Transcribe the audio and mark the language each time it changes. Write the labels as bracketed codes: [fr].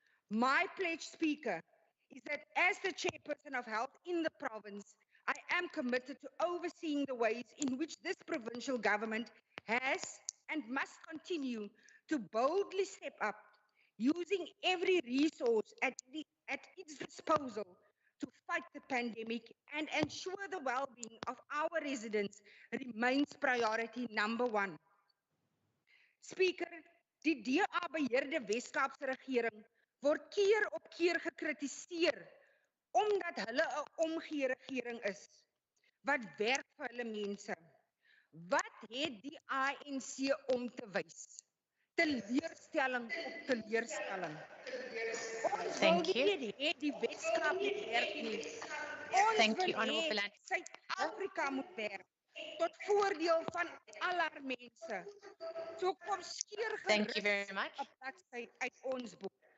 [en] My pledge, Speaker, is that as the chairperson of health in the province, I am committed to overseeing the ways in which this provincial government has and must continue to boldly step up, using every resource at its disposal to fight the pandemic and ensure the well-being of our residents remains priority number 1. [af] Speaker, die DA-beheerde Wes-Kaapse regering word keer op keer gekritiseer omdat hulle 'n omgee regering is wat werk vir hulle mense. Wat het die ANC om te wys? Teleurstelling op teleurstelling. Ons wil nie hê die Wes-Kaap moet werk nie. Ons wil hê Suid-Afrika moet werk tot voordeel van al haar mense. So kom skeer gerus 'n bladsy uit ons boek.